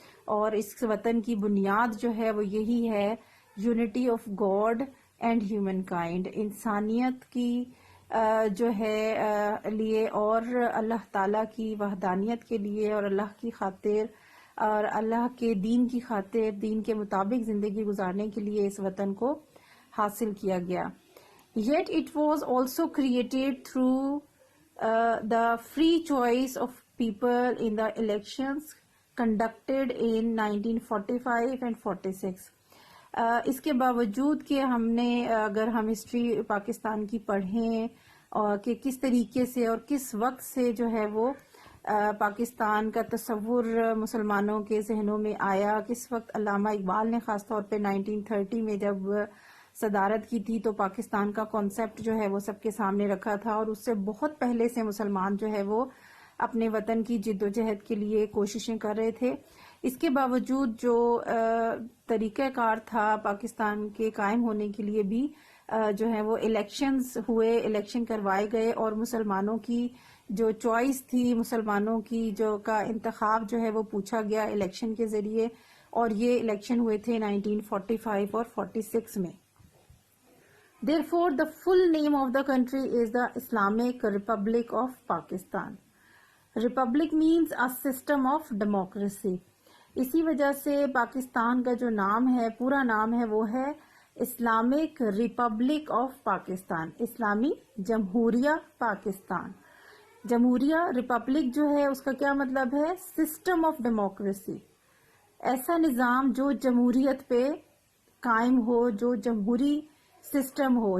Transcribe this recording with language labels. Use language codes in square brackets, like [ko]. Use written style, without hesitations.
[ur] اور اس وطن کی بنیاد جو ہے وہ یہی ہے، [en] unity of God and humankind, [ur] انسانیت کی جو ہے لیے اور اللہ تعالیٰ کی وحدانیت کے لیے اور اللہ کی خاطر اور اللہ کے دین کی خاطر، دین کے مطابق زندگی گزارنے کے لیے اس وطن کو حاصل کیا گیا. [en] Yet it was also created through the free choice of people in the elections conducted in 1945 and 46. [ur] اس کے باوجود کہ ہم نے، اگر ہم ہسٹری پاکستان کی پڑھیں اور کہ کس طریقے سے اور کس وقت سے جو ہے وہ پاکستان کا تصور مسلمانوں کے ذہنوں میں آیا، کس وقت علامہ اقبال نے خاص طور پہ 1930 میں جب صدارت کی تھی تو پاکستان کا کانسیپٹ جو ہے وہ سب کے سامنے رکھا تھا، اور اس سے بہت پہلے سے مسلمان جو ہے وہ اپنے وطن کی جد و جہد کے لیے کوششیں کر رہے تھے. اس کے باوجود جو طریقہ کار تھا پاکستان کے قائم ہونے کے لیے بھی جو ہے وہ الیکشنز ہوئے، الیکشن کروائے گئے، اور مسلمانوں کی جو چوائس تھی، مسلمانوں کی جو کا انتخاب جو ہے وہ پوچھا گیا الیکشن کے ذریعے، اور یہ الیکشن ہوئے تھے 1945 اور 46 میں. [en] Therefore, the full name of the country is the Islamic Republic of Pakistan. Republic means a system of democracy. [ur] اسی وجہ سے پاکستان کا جو نام ہے، پورا نام ہے، وہ ہے اسلامک ریپبلک آف پاکستان، اسلامی جمہوریہ پاکستان. جمہوریہ، ریپبلک جو ہے اس کا کیا مطلب ہے؟ [en] system of democracy, [ur] ایسا نظام جو جمہوریت پہ قائم ہو، جو جمہوری سسٹم ہو.